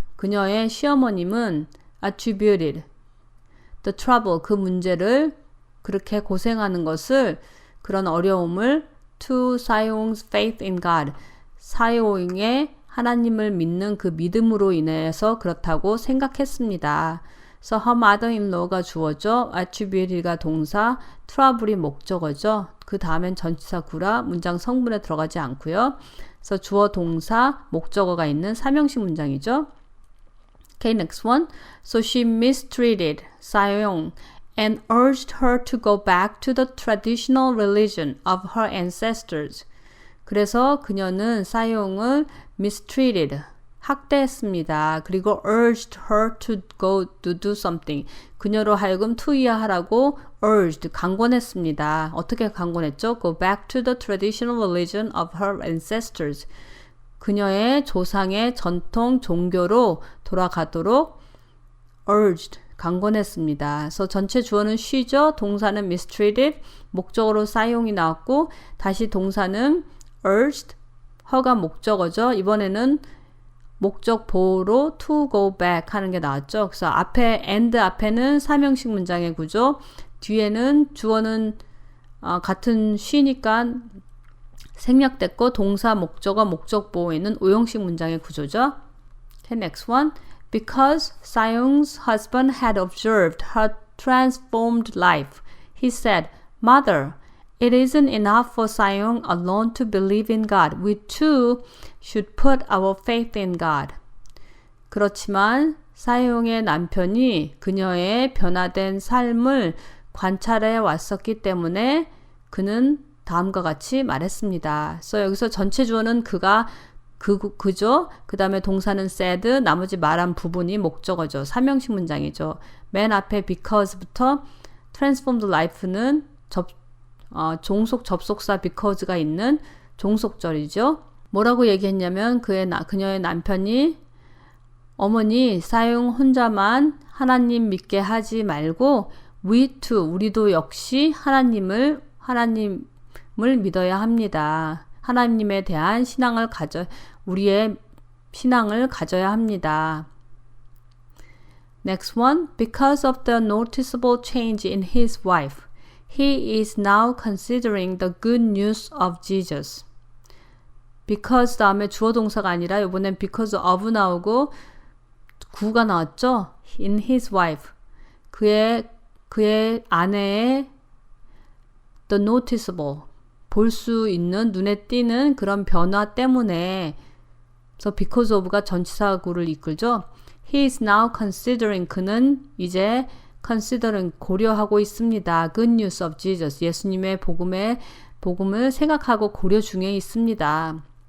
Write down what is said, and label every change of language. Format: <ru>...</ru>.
<ko>그녀의 시어머님은</ko> <en>attributed the trouble,</en> <ko>그 문제를, 그렇게 고생하는 것을, 그런 어려움을</ko> <en>to Xiaoying's faith in God,</en> <ko>xiaoying의 하나님을 믿는 그 믿음으로 인해서 그렇다고 생각했습니다.</ko> <en>So her mother-in-law</en> <ko>가 주어죠. attributed가 동사, trouble이 목적어죠. 그 다음엔 전치사구라 문장 성분에 들어가지 않고요. 그래서 주어, 동사, 목적어가 있는 삼형식 문장이죠.</ko> <en>Okay, next one. So she mistreated Xiaoying and urged her to go back to the traditional religion of her ancestors.</en> <ko>그래서 그녀는 xiaoying을 mistreated, 학대했습니다.</ko> <en>그리고 urged her to go to do something.</en> <ko>그녀로 하여금 투이하라고 urged, 강권했습니다. 어떻게 강권했죠?</ko> <en>Go back to the traditional religion of her ancestors.</en> <ko>그녀의 조상의 전통 종교로 돌아가도록 urged, 강권했습니다. 그래서 전체 주어는 she죠. 동사는 mistreated, 목적어로 xiaoying이 나왔고, 다시 동사는 urged, her가 목적어죠. 이번에는 목적 보호로</ko> <en>to go back</en> <ko>하는 게 나왔죠. 그래서 and 앞에는 삼형식 문장의 구조, 뒤에는 주어는 같은 she니까 생략됐고 동사, 목적어, 목적보호에 있는 오형식 문장의 구조죠.</ko> <en>Okay, next one. Because Sayung's husband had observed her transformed life, he said, Mother, it isn't enough for Sayung alone to believe in God. We too should put our faith in God.</en> <ko>그렇지만 사용의 남편이 그녀의 변화된 삶을 관찰해 왔었기 때문에 그는 다음과 같이 말했습니다. 그래서 여기서 전체 주어는 그죠. 그 다음에 동사는 said, 나머지 말한 부분이 목적어죠. 삼형식 문장이죠. 맨 앞에 because부터 transformed life는 종속 접속사 because가 있는 종속절이죠. 뭐라고 얘기했냐면 그녀의 남편이 어머니 사용 혼자만 하나님 믿게 하지 말고</ko> <en>we too,</en> <ko>우리도 역시 하나님을 믿어야 합니다. 하나님에 대한 우리의 신앙을 가져야 합니다.</ko> <en>Next one. Because of the noticeable change in his wife, he is now considering the good news of Jesus.</en> <ko>Because 다음에 주어 동사가 아니라 이번엔 because of 나오고 구가 나왔죠?</ko> <en>In his wife.</en> <ko>그의 아내의</ko> <en>the noticeable.</en> <ko>볼 수 있는, 눈에 띄는 그런 변화 때문에 그래서 because of가 전치사구를 이끌죠.</ko> <en>He is now considering.</en> <ko>그는 이제 considering 고려하고 있습니다.</ko> <en>Good news of Jesus.</en> <ko>예수님의 복음을 생각하고 고려 중에 있습니다.</ko>